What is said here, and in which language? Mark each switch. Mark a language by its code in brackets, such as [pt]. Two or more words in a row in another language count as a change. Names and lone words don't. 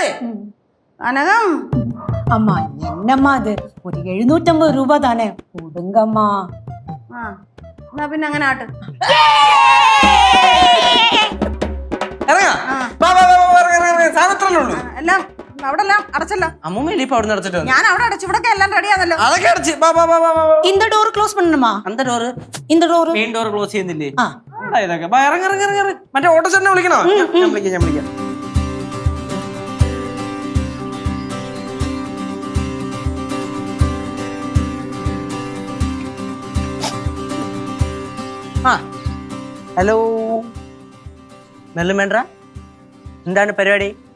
[ta] அனகம் அம்மா என்னம்மா அது ஒரு 750 ரூபா தானே கொடுங்கம்மா. [ml] എന്നാ പിന്നെ അങ്ങനെ ആട്ട്. എല്ലാം അവിടെ എല്ലാം അടച്ചല്ലോ. അമ്മൂമ്മ ഇപ്പൊ അവിടെ അടച്ചിട്ട് ഞാൻ അവിടെ അടച്ചു. ഇവിടെ എല്ലാം റെഡിയാണല്ലോ. അതൊക്കെ അടച്ച്. [ta] இந்த [en] door close [ta] பண்ணணுமா? அந்த டோർ இந்த டோர் [en] main door close [ml] ചെയ്യുന്നില്ലേ? ഇതൊക്കെ ഇറങ്ങ. മറ്റേ ഓട്ടോ ചേട്ടനെ വിളിക്കണോ? ഞാൻ വിളിക്കാം. ഹലോ നെല്ലുമേണ്ട, എന്താണ് പരിപാടി?